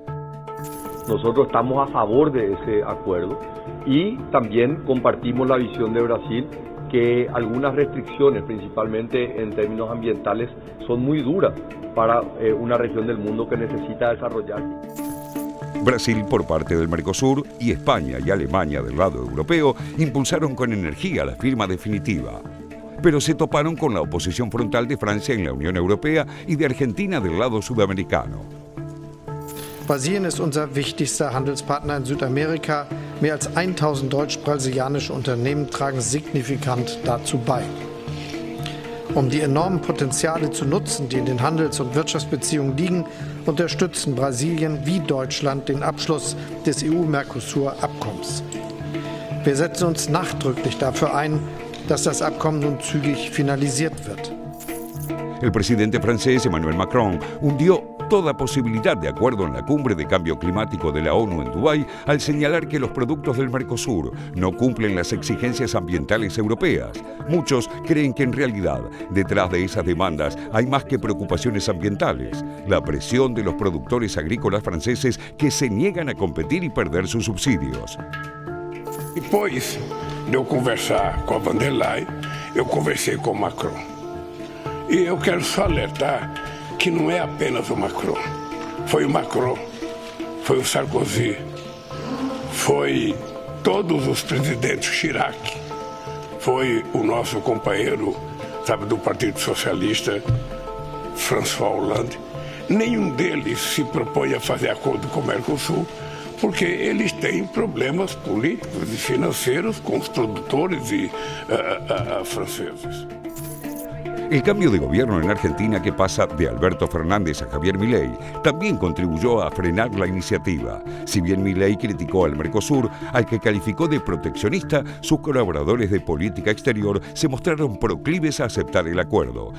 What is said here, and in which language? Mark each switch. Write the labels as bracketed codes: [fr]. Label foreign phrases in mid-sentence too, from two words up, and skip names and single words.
[es] Nosotros estamos a favor de ese acuerdo y también compartimos la visión de Brasil que algunas restricciones, principalmente en términos ambientales, son muy duras para una región del mundo que necesita desarrollarse. Brasil, por parte del Mercosur, y España y Alemania del lado europeo, impulsaron con energía la firma definitiva. Pero se toparon con la oposición frontal de Francia en la Unión Europea y de Argentina del lado sudamericano. [de] Brasilien ist unser wichtigster Handelspartner in Südamerika. Mehr als 1000 deutsch-brasilianische Unternehmen tragen signifikant dazu bei. Um die enormen Potenziale zu nutzen, die in den Handels- und Wirtschaftsbeziehungen liegen, unterstützen Brasilien wie Deutschland den Abschluss des EU-Mercosur-Abkommens. Wir setzen uns nachdrücklich dafür ein, dass das Abkommen nun zügig finalisiert wird. [es] El presidente francés Emmanuel Macron hundió toda posibilidad de acuerdo en la cumbre de cambio climático de la ONU en Dubái al señalar que los productos del Mercosur no cumplen las exigencias ambientales europeas. Muchos creen que en realidad detrás de esas demandas hay más que preocupaciones ambientales, la presión de los productores agrícolas franceses que se niegan a competir y perder sus subsidios. [pt] Depois de eu conversar com a Von der Leyen, eu conversei com o Macron. E eu quero só alertar que não é apenas o Macron. Foi o Macron, foi o Sarkozy, foi todos os presidentes, Chirac, foi o nosso companheiro, sabe, do Partido Socialista, François Hollande. Nenhum deles se propõe a fazer acordo com o Mercosul, porque eles têm problemas políticos e financeiros com os produtores franceses. [es] El cambio de gobierno en Argentina, que pasa de Alberto Fernández a Javier Milei, también contribuyó a frenar la iniciativa. Si bien Milei criticó al Mercosur, al que calificó de proteccionista, sus colaboradores de política exterior se mostraron proclives a aceptar el acuerdo.